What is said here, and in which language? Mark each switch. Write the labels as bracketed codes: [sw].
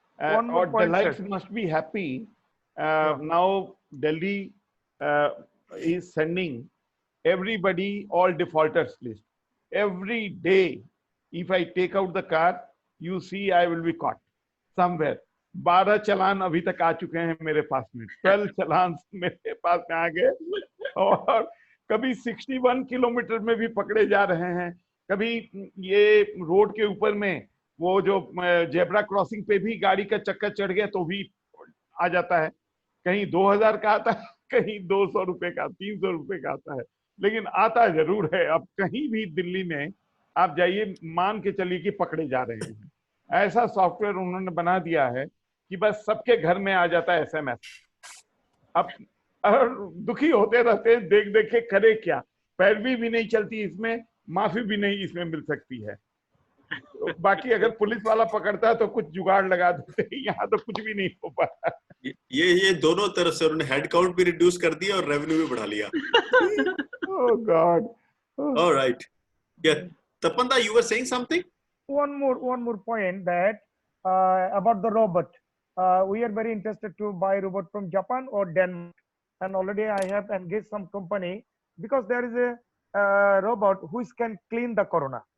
[en] One more our point, delights sir. must be happy. Yeah. Now Delhi is sending everybody all defaulters list. Every day, if I take out the car, you see I will be caught somewhere. [hi] 12 चालान अभी तक आ चुके हैं मेरे पास में, 12 चालान मेरे पास में आ गए, और कभी 61 किलोमीटर में भी पकड़े जा रहे हैं, कभी ये रोड के ऊपर में वो जो जेब्रा क्रॉसिंग पे भी गाड़ी का चक्कर चढ़ गया तो भी आ जाता है, कहीं 2000 का आता है, कहीं 200 रुपए का, 300 रुपए का आता है, लेकिन आता जरूर है। अब कहीं भी दिल्ली में आप जाइए, मान के चलिए कि पकड़े जा रहे हैं। ऐसा सॉफ्टवेयर उन्होंने बना दिया है कि बस सबके घर में आ जाता है SMS। अब दुखी होते रहते हैं देख देख के, करे क्या, पैरवी भी नहीं चलती इसमें, माफी भी नहीं इसमें मिल सकती है। तो बाकी अगर पुलिस वाला पकड़ता है तो कुछ जुगाड़ लगा देते हैं, यहाँ तो कुछ भी नहीं हो पाता। ये दोनों तरफ से उन्होंने हेड काउंट भी रिड्यूस कर दिया और रेवेन्यू भी बढ़ा लिया। [en] Oh God. All right. Yeah. Tapanda, you were saying something? One more point, that about the robot. We are very interested to buy robot from Japan or Denmark, and already I have engaged some company, because there is a robot which can clean the corona.